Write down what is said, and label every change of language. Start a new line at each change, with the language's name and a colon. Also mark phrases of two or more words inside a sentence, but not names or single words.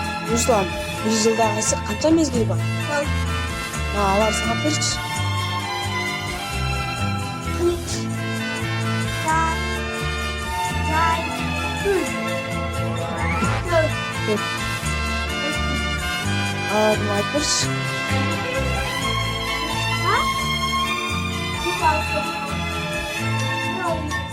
Kazakh: Руслан, bir жылда қанша мезгіл бар?
Kyrgyz: Алар санап берші.
Turkish: Kılıç. Yay. Yay. Gül. Gül.
Kyrgyz: Алардын айтып берші.
Turkish: Ha? Bir balkon. Yol.